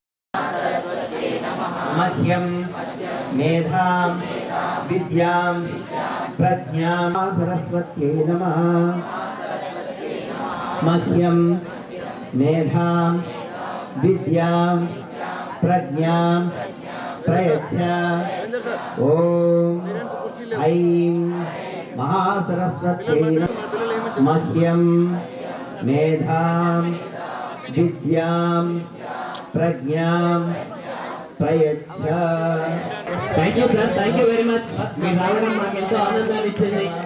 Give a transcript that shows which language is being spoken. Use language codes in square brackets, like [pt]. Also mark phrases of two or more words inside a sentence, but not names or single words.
[sa] मह्यं मेधां विद्यां प्रज्ञां सरस्वत्यै नमः मह्यं मेधां विद्यां प्रज्ञां प्रयच्छ ओम ऐं महासरस्वत्यै नमः मह्यं मेधां विद्यां प्रज्ञां प्रयच्छ [en] thank you sir, thank you very much. [te] మీరు రావడం మాకు ఎంతో ఆనందాన్ని ఇచ్చింది.